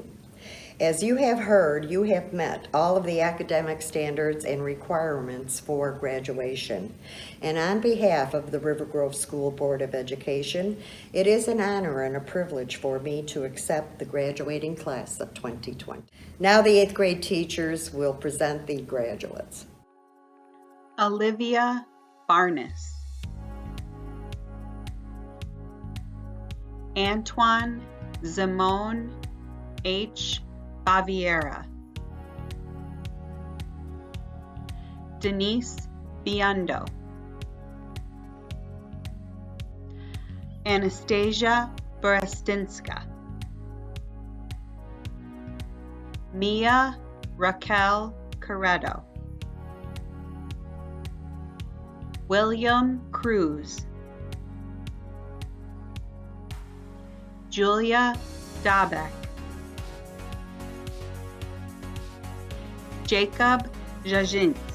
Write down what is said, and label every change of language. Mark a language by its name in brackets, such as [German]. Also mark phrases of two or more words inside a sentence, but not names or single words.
[English] As you have heard, you have met all of the academic standards and requirements for graduation. And on behalf of the River Grove School Board of Education, it is an honor and a privilege for me to accept the graduating class of 2020. Now the 8th grade teachers will present the graduates. Olivia Barnes, Antoine Zimone H. Baviera, Denise Biondo, Anastasia Borostinska, Mia Raquel Corretto, William Cruz, Julia Dabeck, Jacob Jajins,